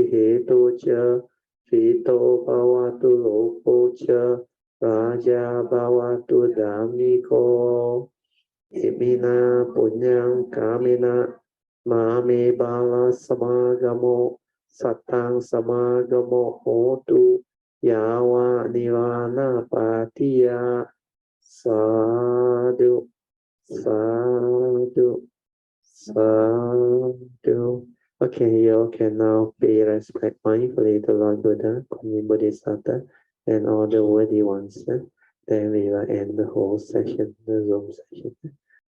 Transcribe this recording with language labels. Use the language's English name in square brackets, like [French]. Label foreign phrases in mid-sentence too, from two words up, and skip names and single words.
[Pali] hetu cha rito bhavatu lopo cha Raja bhavatu dhammiko imina punyang kamina mame bala samagamo satang samagamo hotu yawa nirvana patiya sadhu sadhu sadhu. [English] Okay, you can now pay respect mindfully to Lord Buddha, Kuan Bodhisattva, and all the worthy ones. Then we will end the whole session, the Zoom session.